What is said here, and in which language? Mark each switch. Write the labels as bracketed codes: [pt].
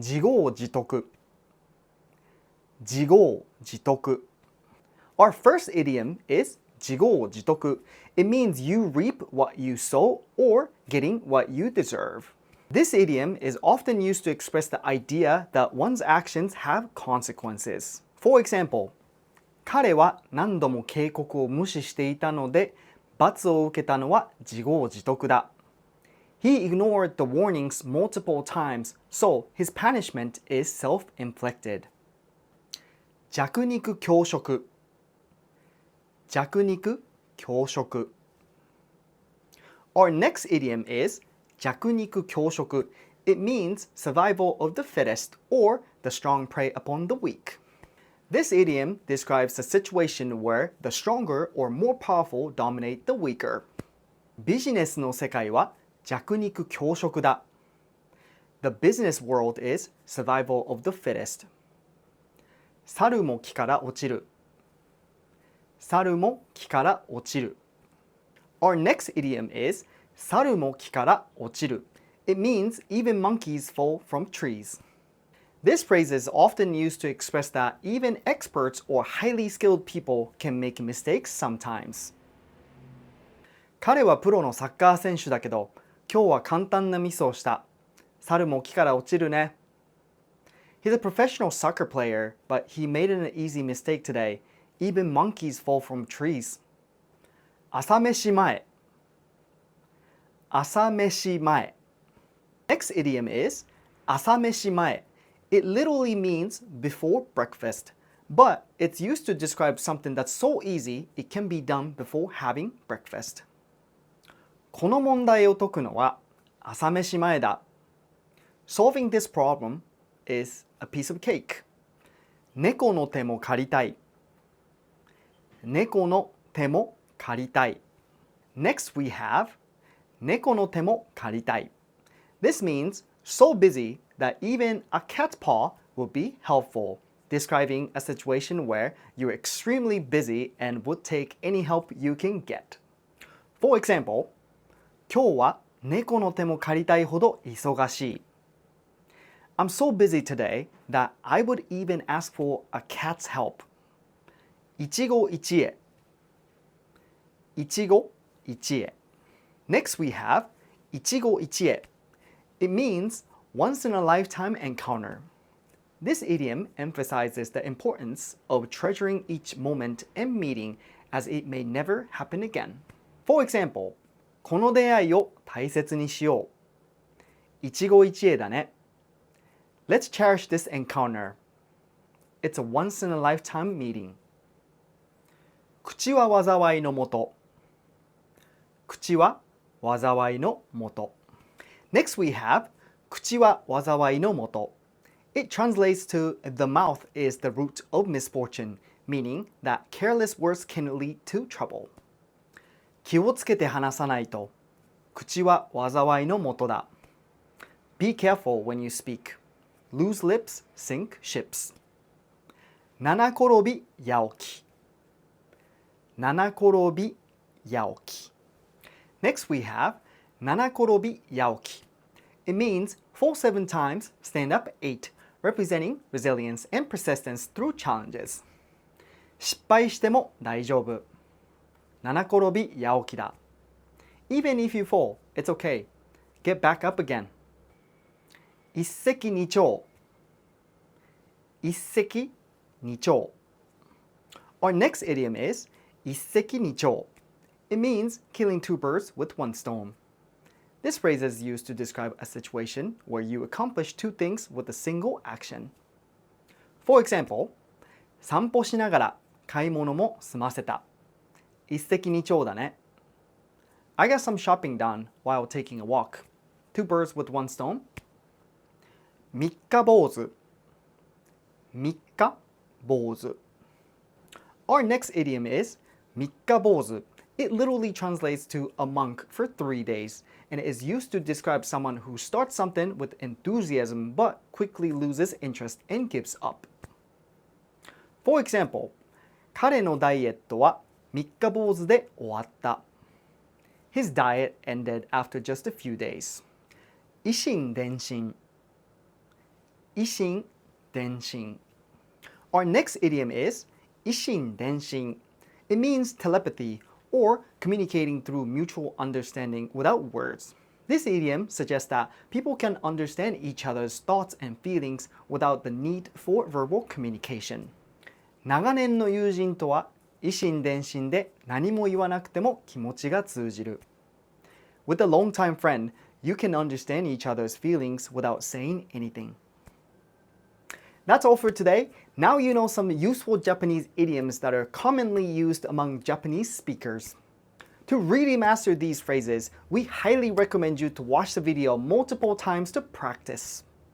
[ja] 自業自得.自業自得. [en] Our first idiom is 自業自得. It means you reap what you sow or getting what you deserve. This idiom is often used to express the idea that one's actions have consequences. For example, [ja] 彼は何度も警告を無視していたので、罰を受けたのは自業自得だ. [en] He ignored the warnings multiple times, so his punishment is self-inflicted. [ja] 弱肉強食.弱肉強食. [en] Our next idiom is 弱肉強食. It means survival of the fittest or the strong prey upon the weak. This idiom describes a situation where the stronger or more powerful dominate the weaker. [ja] ビジネスの世界は弱肉強食だ. [en] The business world is survival of the fittest. [ja] 猿も木から落ちる.猿も木から落ちる. [en] Our next idiom is 猿も木から落ちる. It means even monkeys fall from trees. This phrase is often used to express that even experts or highly skilled people can make mistakes sometimes. [ja] 彼はプロのサッカー選手だけど、今日は簡単なミスをした。猿も木から落ちるね. [en] He's a professional soccer player, but he made an easy mistake today. Even monkeys fall from trees. [ja] 朝飯前.朝飯前. [en] Next idiom is 朝飯前. It literally means before breakfast, but it's used to describe something that's so easy it can be done before having breakfast. [ja] この問題を解くのは朝飯前だ. [en] Solving this problem is a piece of cake. [ja] 猫の手も借りたい.猫の手も借りたい. [en] Next we have 猫の手も借りたい. This means so busy that even a cat's paw will be helpful, describing a situation where you're extremely busy and would take any help you can get. For example, [ja] 今日は猫の手も借りたいほど忙しい. [en] I'm so busy today that I would even ask for a cat's help. [ja] 一期一会.一期一会. [en] Next we have 一期一会. It means once in a lifetime encounter. This idiom emphasizes the importance of treasuring each moment and meeting as it may never happen again. For example, [ja] この出会いを大切にしよう. 一期一会だね. [en] Let's cherish this encounter. It's a once in a lifetime meeting. [ja] 口は災いのもと.口は災いのもと. [en] Next we have 口は災いのもと. It translates to the mouth is the root of misfortune, meaning that careless words can lead to trouble. [ja] 気をつけて話さないと. 口は災いのもとだ. [en] Be careful when you speak. Loose lips sink ships. 七転び八起き. [ja] 七転び八起き. [en] Next we have 七転び八起き. It means fall 7 times, stand up 8, representing resilience and persistence through challenges. [ja] 失敗しても大丈夫.七転び八起きだ. [en] Even if you fall, it's okay. Get back up again. 一石二鳥. [ja] 一石二鳥. [en] Our next idiom is 一石二鳥. It means killing 2 birds with 1 stone. This phrase is used to describe a situation where you accomplish 2 things with a single action. For example, [ja] 散歩しながら買い物も済ませた. 一石二鳥だね. [en] I got some shopping done while taking a walk. 2 birds with 1 stone. 三日坊主. 三日坊主. Our next idiom is 三日坊主. It literally translates to a monk for 3 days, and it is used to describe someone who starts something with enthusiasm but quickly loses interest and gives up. For example, [ja] 彼のダイエットは三日坊主で終わった。 [en] His diet ended after just a few days. [ja] 以心伝心。以心伝心。 [en] Our next idiom is 以心伝心. It means telepathy or communicating through mutual understanding without words. This idiom suggests that people can understand each other's thoughts and feelings without the need for verbal communication. [ja] 長年の友人とは以心伝心で何も言わなくても気持ちが通じる。 [en] With a long-time friend, you can understand each other's feelings without saying anything. That's all for today. Now you know some useful Japanese idioms that are commonly used among Japanese speakers. To really master these phrases, we highly recommend you to watch the video multiple times to practice.